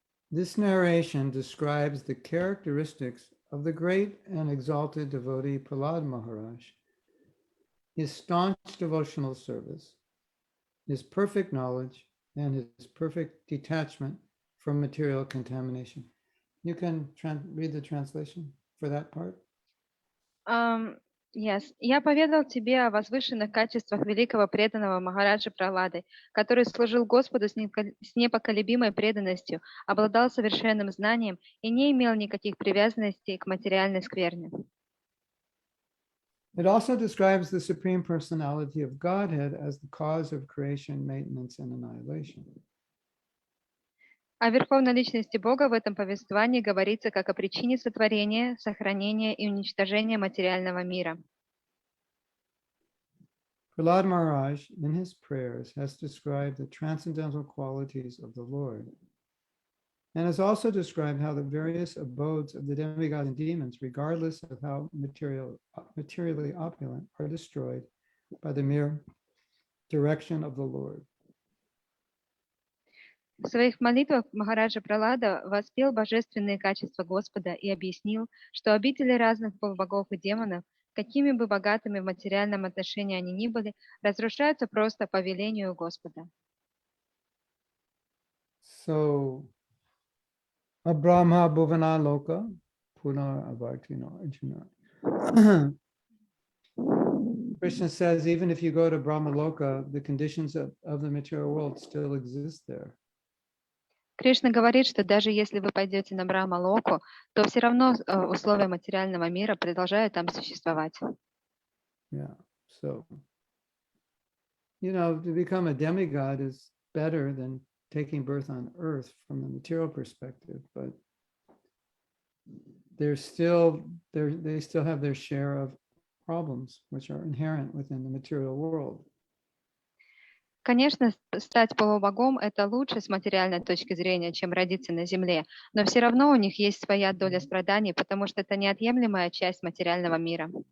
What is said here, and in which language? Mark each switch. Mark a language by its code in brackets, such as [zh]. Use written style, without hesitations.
[en] This narration describes the characteristics of the great and exalted devotee Prahlad Maharaj, his staunch devotional service, his perfect knowledge, and his perfect detachment from material contamination. You can read the translation for that part. Yes. [ru] Я поведал тебе о возвышенных качествах великого преданного Махараджи Пралады, который служил Господу с непоколебимой преданностью, обладал совершенным знанием и не имел никаких привязанностей к материальной скверне. [en] It also describes the Supreme Personality of Godhead as the cause of creation, maintenance, and annihilation. [ru] О Верховной Личности Бога в этом повествовании говорится как о причине сотворения, сохранения и уничтожения материального мира. [en] Prahlad Maharaj, in his prayers, has described the transcendental qualities of the Lord and has also described how the various abodes of the demigods and demons, regardless of how materially opulent, are destroyed by the mere direction of the Lord. [ru] В своих молитвах Махараджа Пралада воспел божественные качества Господа и объяснил, что обители разных полубогов и демонов, какими бы богатыми в материальном отношении они ни были, разрушаются просто по велению Господа. [sa] So, Abrahma Bhuvana Loka, Puna Avartino Arjuna. [en] Krishna says, even if you go to Brahma Loka, the conditions of the material world still exist there. [ru] Кришна говорит, что даже если вы пойдете на Брахма-локу, то все равно условия материального мира продолжают там существовать. [en] Yeah, so, to become a demigod is better than taking birth on earth from the material perspective, but they still have their share of problems which are inherent within the material world. [ru] Конечно, стать полубогом – это лучше с материальной точки зрения, чем родиться на земле, но все равно у них есть своя доля страданий, потому что это неотъемлемая часть материального мира.